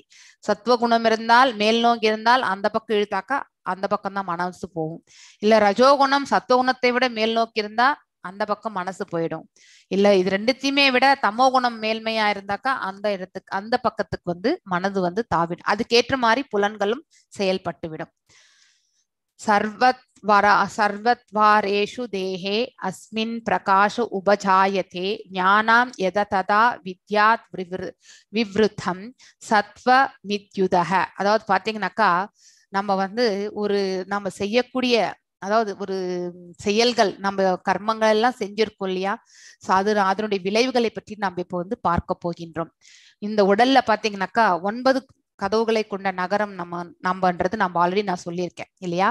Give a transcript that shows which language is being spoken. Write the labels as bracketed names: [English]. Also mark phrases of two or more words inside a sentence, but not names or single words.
[Tamil] சத்துவ குணம் இருந்தால் மேல் நோக்கி இருந்தால் அந்த பக்கம் இழுத்தாக்கா அந்த பக்கம் தான் மனசு போகும். இல்ல ரஜோகுணம் சத்துவகுணத்தை விட மேல் நோக்கி இருந்தா அந்த பக்கம் மனசு போயிடும். இல்ல இது ரெண்டுத்தையுமே விட தமோ குணம் மேல்மையா இருந்தாக்கா அந்த இடத்துக்கு அந்த பக்கத்துக்கு வந்து மனது வந்து தாவிடும். அதுக்கேற்ற மாதிரி புலன்களும் செயல்பட்டு விடும். [Sanskrit] सर्वत्वारेषु देहे अस्मिन् प्रकाश उपजायते ज्ञानां यदा तदा विद्यात् विवृतं சத்வமித்யுதஹ. [Tamil] அதாவது பாத்தீங்கன்னாக்கா நம்ம வந்து ஒரு நம்ம செய்யக்கூடிய அதாவது ஒரு செயல்கள் நம்ம கர்மங்கள் எல்லாம் செஞ்சிருக்கோம் இல்லையா, அதனுடைய விளைவுகளை பற்றி நம்ம இப்போ வந்து பார்க்க போகின்றோம். இந்த உடல்ல பாத்தீங்கன்னாக்கா 9 கதவுகளை கொண்ட நகரம் நம்மன்றது நம்ம ஆல்ரெடி நான் சொல்லியிருக்கேன் இல்லையா.